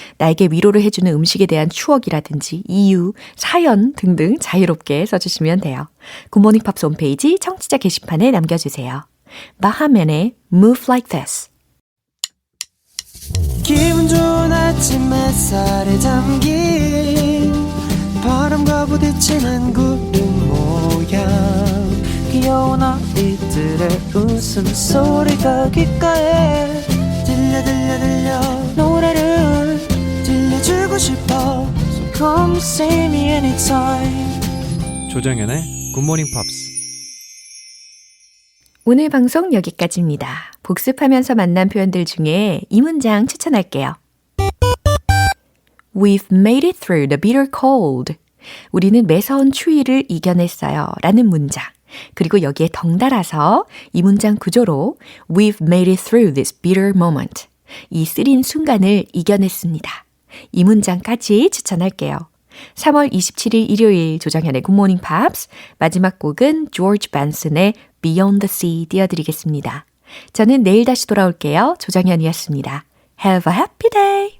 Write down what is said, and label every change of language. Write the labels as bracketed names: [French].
[Korean] 나에게 위로를 해주는 음식에 대한 추억이라든지 이유, 사연 등등 자유롭게 써주시면 돼요. 굿모닝 팝스 홈페이지 청취자 게시판에 남겨주세요. 바하맨의 Move Like This. 기분 좋은 아침 햇살에 담긴 바람과 부딪히는 구름 모양 귀여운 아이들의 웃음소리가 귓가에 들려 노래를 들려주고 싶어 [English] So come see me anytime. [Korean] 조정연의 굿모닝 팝스. 오늘 방송 여기까지입니다. 복습하면서 만난 표현들 중에 이 문장 추천할게요. [English] We've made it through the bitter cold. [Korean] 우리는 매서운 추위를 이겨냈어요. 라는 문장. 그리고 여기에 덩달아서 이 문장 구조로 [English] We've made it through this bitter moment. [Korean] 이 쓰린 순간을 이겨냈습니다. 이 문장까지 추천할게요. 3월 27일 일요일 조정현의 굿모닝 팝스 마지막 곡은 조지 벤슨의 Beyond the Sea 띄워드리겠습니다. 저는 내일 다시 돌아올게요. 조정현이었습니다. [English] Have a happy day!